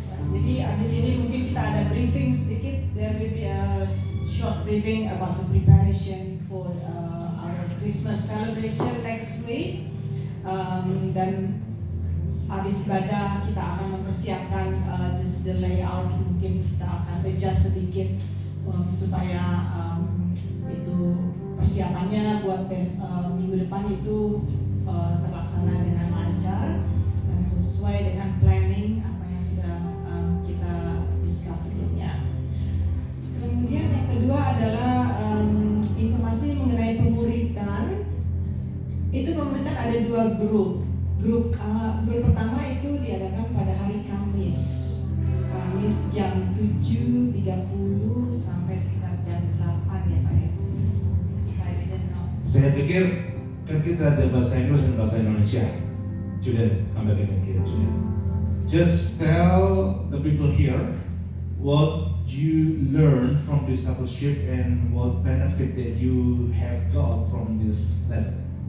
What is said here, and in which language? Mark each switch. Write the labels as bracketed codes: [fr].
[id] Jadi abis ini mungkin kita ada briefing sedikit. [en] There will be a short briefing about the preparation for our Christmas celebration next week. [id] Dan habis ibadah kita akan mempersiapkan [en] just the layout. [id] Mungkin kita akan adjust sedikit supaya itu persiapannya buat minggu depan itu terlaksana dengan lancar dan sesuai dengan planning apa yang sudah kita discuss sebelumnya. Kemudian yang kedua adalah informasi mengenai pemuritan. Itu pemuritan ada 2 grup. Grup pertama itu diadakan pada hari Kamis jam 7.30 sampai sekitar jam 8 ya Pak ya. Saya pikir kan kita ada bahasa Inggris dan bahasa Indonesia. [en] Julian, come back again here, Julian. Just tell the people here what you learn from discipleship and what benefit that you have got from this lesson.